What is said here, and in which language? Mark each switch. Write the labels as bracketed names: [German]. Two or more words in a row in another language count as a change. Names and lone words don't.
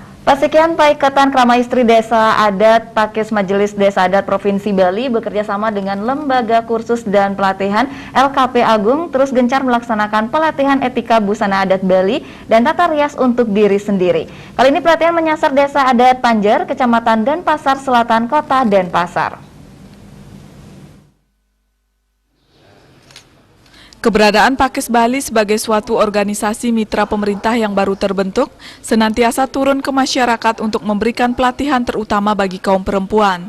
[Indonesian] Pasekian Paikatan Krama Istri Desa Adat Pakis Majelis Desa Adat Provinsi Bali bekerja sama dengan Lembaga Kursus dan Pelatihan LKP Agung terus gencar melaksanakan pelatihan etika busana adat Bali dan tata rias untuk diri sendiri. Kali ini pelatihan menyasar Desa Adat Panjer, Kecamatan Denpasar Selatan, Kota Denpasar. Keberadaan Pakis Bali sebagai suatu organisasi mitra pemerintah yang baru terbentuk senantiasa turun ke masyarakat untuk memberikan pelatihan terutama bagi kaum perempuan.